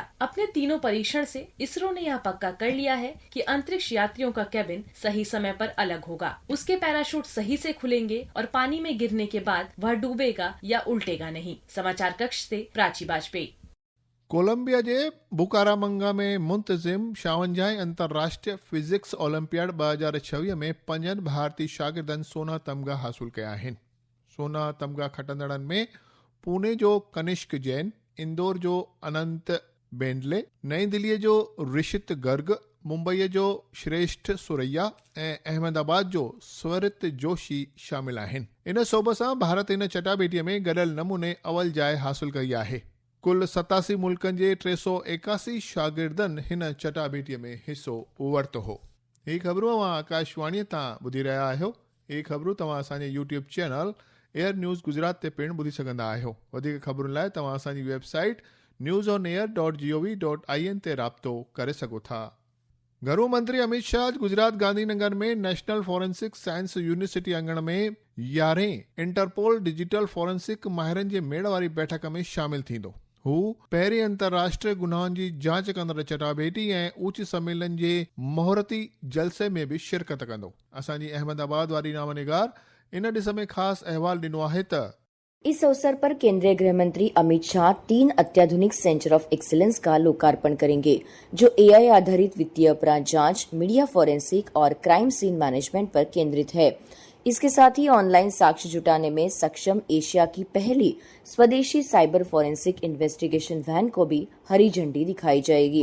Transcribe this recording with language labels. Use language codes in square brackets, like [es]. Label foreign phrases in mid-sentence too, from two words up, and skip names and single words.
[hi] अपने तीनों परीक्षण से इसरो ने यह पक्का कर लिया है कि अंतरिक्ष यात्रियों का कैबिन सही समय पर अलग होगा, उसके पैराशूट सही से खुलेंगे और पानी में गिरने के बाद वह डूबेगा या उल्टेगा नहीं। समाचार कक्ष से प्राची वाजपेयी। [sd] कोलंबिया जे बुकारामंगा में मुंतज़िम 56 अंतर्राष्ट्रीय फिजिक्स ओलंपियाड 2026 में 5 भारतीय शागिर्दनि सोना तमगा हासिल कया आहिनि। सोना तमगा खटंदड़नि में पुणे जो कनिष्क जैन, इंदौर जो अनंत बेंडले, नई दिल्ली जो ऋषित गर्ग, मुंबई जो श्रेष्ठ सुरैया ऐं अहमदाबाद जो स्वरित जोशी शामिल आहिनि। इन सोभ सां भारत इन चटाभेटीअ में गॾियल नमूने अवल जाइ हासिल कई आहे। कुल 87 मुल्कनि जे 381 शागिर्दनि हिन चटाभेटीअ में हिसो वरितो हो। ही ख़बरूं तव्हां आकाशवाणीअ तां ॿुधी रहिया आहियो। ही ख़बरूं तव्हां असांजे YouTube चैनल एयर न्यूज़ गुजरात ते पिणु ॿुधी सघंदा आहियो। वधीक ख़बरुनि लाइ तव्हां असांजी वेबसाइट newsonair.gov.in ते राब्तो करे सघो था। गृह मंत्री अमित शाह गुजरात गांधीनगर में नेशनल फॉरेंसिक साइंस यूनिवर्सिटी अंगण में 11 इंटरपोल [en] digital forensic [sd] माहिरनि जे मेड़ वारी बैठक में शामिल थींदो। हू पहिरीं अंतर्राष्ट्रीय गुनाहनि जी जांच कंदड़ चटाभेटी ऐं उच्च सम्मेलन जे मोहरती जलसे में बि शिरकत कंदो। असांजी अहमदाबाद वारी नामनिगार इन ॾिस में ख़ासि अहवाल ॾिनो आहे त [hi] इस अवसर पर केंद्रीय गृह मंत्री अमित शाह 3 अत्याधुनिक [en] centre of excellence [hi] का लोकार्पण करेंगे, जो AI आधारित वित्तीय अपराध जांच, [en] media forensic [hi] और [en] crime scene management [hi] पर केंद्रित है। इसके साथ ही ऑनलाइन साक्ष्य जुटाने में सक्षम एशिया की पहली स्वदेशी [en] cyber forensic investigation van [hi] को भी हरी झंडी दिखाई जाएगी।